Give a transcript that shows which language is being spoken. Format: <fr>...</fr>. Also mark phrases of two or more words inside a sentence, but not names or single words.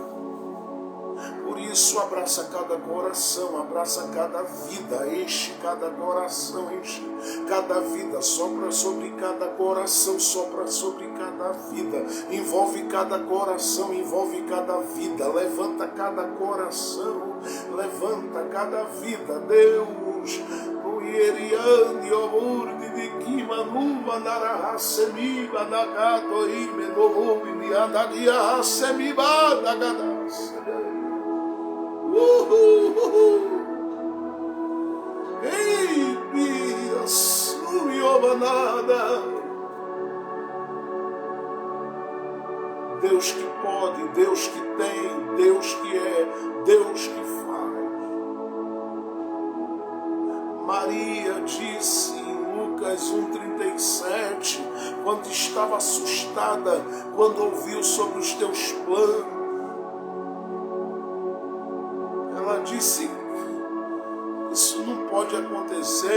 <pt>Por isso, abraça cada coração, abraça cada vida, enche cada coração, enche cada vida, sopra sobre cada coração, sopra sobre cada vida, envolve cada coração, envolve cada vida, levanta cada coração, levanta cada vida, Deus. Uieriande omurde de kimanuva narahasemiba nagatori menovi miadadia semiba nagadas. Ei, Bia, suiobanada. Deus que pode, Deus que tem, Deus que é, Deus que faz. Maria disse em Lucas 1,37, quando estava assustada, quando ouviu sobre os teus planos, ela disse: isso não pode pode acontecer?</pt>